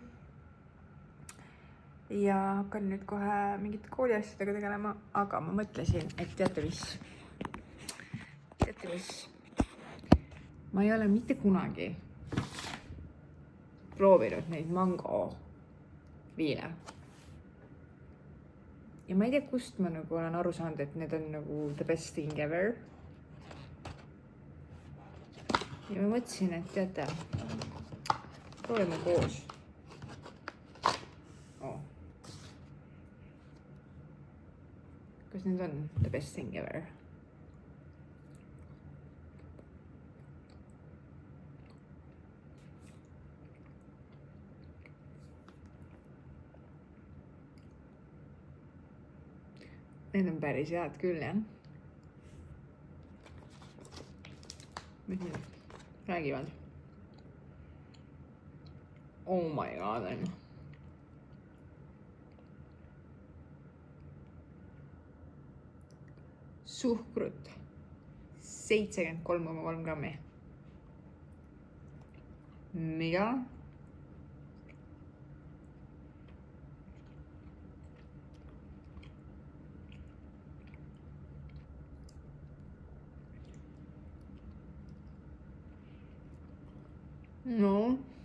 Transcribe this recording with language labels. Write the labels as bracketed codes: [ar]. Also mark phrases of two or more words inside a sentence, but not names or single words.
[et] Ja hakkan nüüd kohe mingite kooliasjadega tegelema, aga ma mõtlesin, et teate mis? Ma ei ole mitte kunagi proovinud neid mango viile. Ja ma ei tea, kust ma nagu olen aru saanud, et need on nagu [en] the best thing ever. [et] Ja ma mõtlesin, et teate, proovime koos. Kas need on [en] the best thing ever? [et] Need on päris head küll, jah. Mis need räägivad? [en] Oh my god, [et] on. Suhkrut 73,3 grammi. Mida? No.